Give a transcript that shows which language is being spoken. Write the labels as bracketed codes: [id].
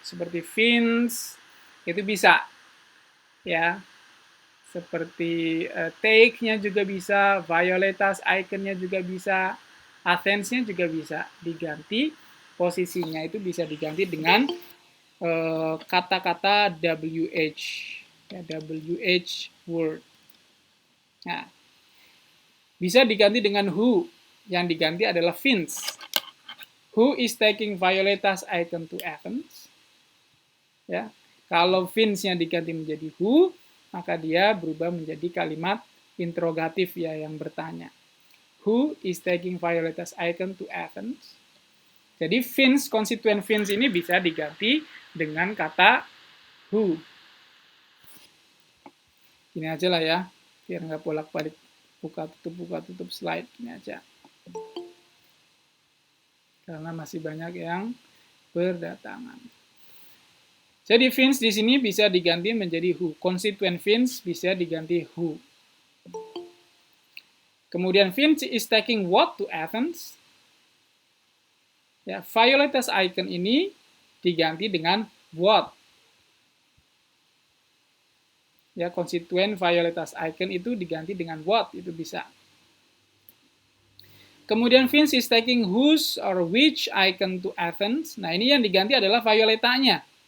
[id] Seperti Vince, itu bisa. Ya, seperti take-nya juga bisa, Violeta's icon-nya juga bisa, Athens-nya juga bisa diganti, posisinya itu bisa diganti dengan kata-kata WH, ya, WH word. Nah, bisa diganti dengan who, yang diganti adalah Vince. [en] Who is taking Violeta's icon to Athens? [id] Ya, kalau Vince-nya diganti menjadi who, maka dia berubah menjadi kalimat interrogatif ya yang bertanya. [en] Who is taking Violeta's icon to Athens? [id] Jadi Vince, konstituen Vince ini bisa diganti dengan kata who. Ini aja lah ya, biar nggak bolak-balik buka tutup slide, ini aja. Karena masih banyak yang berdatangan. Jadi Vince di sini bisa diganti menjadi who. Konstituen Vince bisa diganti who. Kemudian [en] Vince is taking what to Athens? [id] Ya, Violeta's icon ini diganti dengan what. Ya, konstituen Violeta's icon itu diganti dengan what, itu bisa. Kemudian [en] Vince is taking whose or which icon to Athens. [id] Nah, ini yang diganti adalah Violetanya.